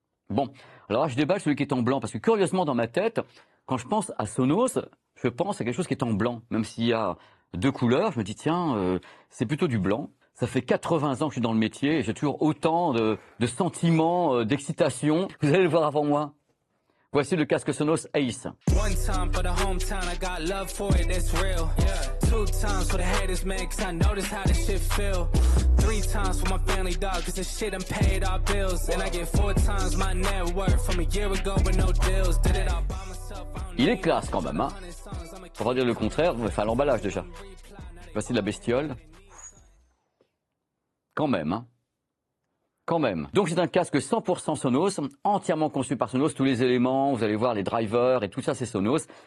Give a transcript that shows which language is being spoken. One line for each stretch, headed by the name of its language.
French: Bon, alors là, je déballe celui qui est en blanc, parce que curieusement, dans ma tête, quand je pense à Sonos, je pense à quelque chose qui est en blanc. Même s'il y a deux couleurs, je me dis, tiens, c'est plutôt du blanc. Ça fait 80 ans que je suis dans le métier, et j'ai toujours autant de sentiments, d'excitation. Vous allez le voir avant moi. Voici le casque Sonos Ace.
English: One time for the hometown, I got love for it, it's real. Yeah. Two times for the haters, man, cause I notice how this shit feel. Three times for my family, dog, cause this shit done paid our bills. And I get 4 times my net worth from a year ago with no deals. Did it all by myself.
French: Il est classe quand même, hein. Pour pas dire le contraire, on va faire l'emballage déjà. Voici la bestiole. Quand même, hein. Quand même. Donc c'est un casque 100% Sonos, entièrement conçu par Sonos, tous les éléments, vous allez voir les drivers et tout ça c'est Sonos.